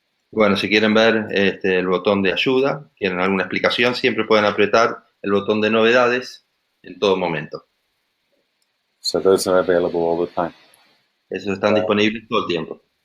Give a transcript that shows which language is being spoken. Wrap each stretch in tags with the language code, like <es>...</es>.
<es>Bueno, si quieren ver el botón de ayuda, quieren alguna explicación, siempre pueden apretar el botón de novedades en todo momento.</es> <en>So those are available all the time.</en> <es>Esos están disponibles todo el tiempo.</es>